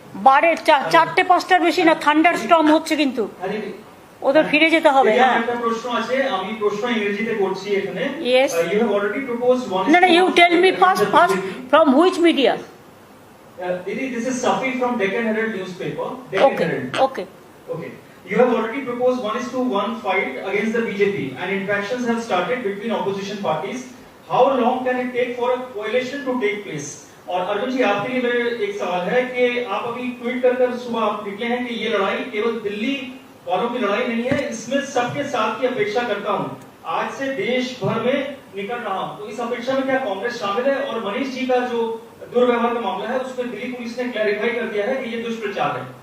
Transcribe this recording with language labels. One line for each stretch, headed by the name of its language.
Bangla: 4-5টার বেশি না, thunder Sturm হচ্ছে কিন্তু ওদের ফিরে যেতে হবে। হ্যাঁ, একটা প্রশ্ন আছে, আমি প্রশ্ন ইংরেজিতে করছি এখানে।
English: Yes. You have already proposed one. No, you tell me first from which media? This is Safi from Deccan Herald newspaper. Deccan Herald. Okay. You have already proposed 1:1 fight against the BJP and interactions have started between opposition parties. How long can it take for a coalition to take place?
Hindi: और अरविंद जी, आपके लिए मेरा एक सवाल है कि आप अभी ट्वीट कर सुबह आप निकले हैं कि ये लड़ाई केवल दिल्ली वालों की लड़ाई नहीं है, इसमें सबके साथ की अपेक्षा करता हूं। आज से देश भर में निकल रहा हूं, तो इस अपेक्षा में क्या कांग्रेस शामिल है? और मनीष जी का जो दुर्व्यवहार का मामला है उसमें दिल्ली पुलिस ने क्लैरिफाई कर दिया है कि ये दुष्प्रचार है।